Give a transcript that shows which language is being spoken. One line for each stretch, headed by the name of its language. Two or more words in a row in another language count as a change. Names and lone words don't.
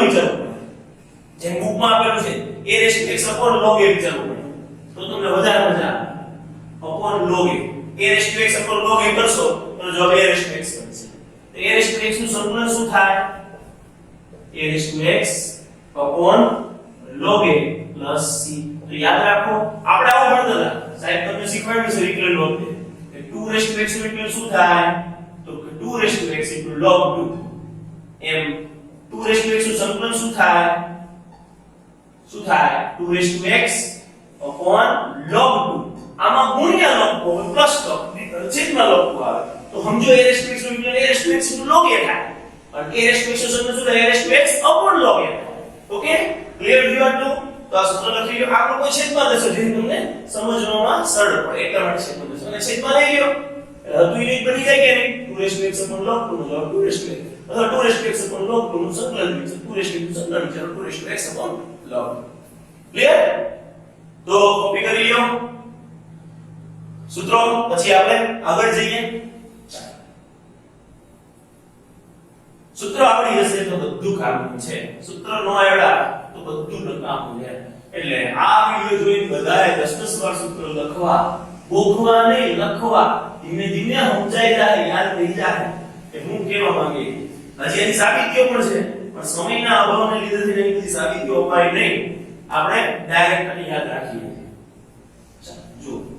Gujarati: વિચારો જેમ બુકમાં આપેલું છે
English: a raised to x log a
Gujarati: વિચારવું પડે તો તમને વધારે મજા આવે
English: log a raised to x log a
Gujarati: કરશો તો જવાબ
English: a raised to x
Gujarati: બનશે તો
English: a raised to x
Gujarati: નું સંકલન શું થાય
English: a raised to x log a plus c
Gujarati: તો યાદ રાખો આપણે આવું ભણતા હતા સાહેબ તમને શીખવાડ્યું છે વિકલન
English: log a 2 raised to x
Gujarati: નું વિકલન શું થાય તો
English: 2 raised to x log 2
Gujarati: એમ
English: 2 raised to x
Gujarati: નું સંકલન શું થાય
English: 2 raised to x log 2
Gujarati: આમાં ગુણ્યા લખો પ્લસ છેદમાં લખો આવે તો સમજો
English: a raised to x
Gujarati: નું વિકલન
English: a raised to x log a
Gujarati: થાય અને
English: a raised to x
Gujarati: નું સંકલન શું થાય
English: a raised to x log a okay clear
Gujarati: વ્યૂ આટલું તો આ સૂત્ર લખી લો આપણો કોઈ છેદમાં દેશો જેથી તમને સમજવામાં સરળ પડે એટલા માટે છેદમાં દેશો અને છેદમાં લઈ લ્યો એટલે હતું યુનિટ બની જાય કે નહીં
English: 2 raised to x log 2
Gujarati: નો જવાબ
English: 2 raised to x
Gujarati: અથવા
English: 2 raised to x log 2
Gujarati: નું સંકલન છે
English: 2 raised to x
Gujarati: સંકલન છે
English: 2 raised to x log
Gujarati: ક્લિયર તો કોપી કરી લ્યો સૂત્રો પછી આપણે આગળ જઈએ સૂત્ર આવડી જશે તો બધું કામનું છે સૂત્ર નો આવડા તો બધું નકામું છે એટલે આ વિડિયો જોઈને બધાએ 10 વાર સૂત્ર લખવા ગોખવા નહીં લખવા ધીમે ધીમે સમજાઈ જાય યાદ રહી જાય કે હું કેવા માંગે હજી એની સાબિતીઓ પણ છે પણ સમયના અભાવને લીધે એની બધી સાબિતીઓ અપાય નહીં આપણે ડાયરેક્ટ અને યાદ રાખીએ જો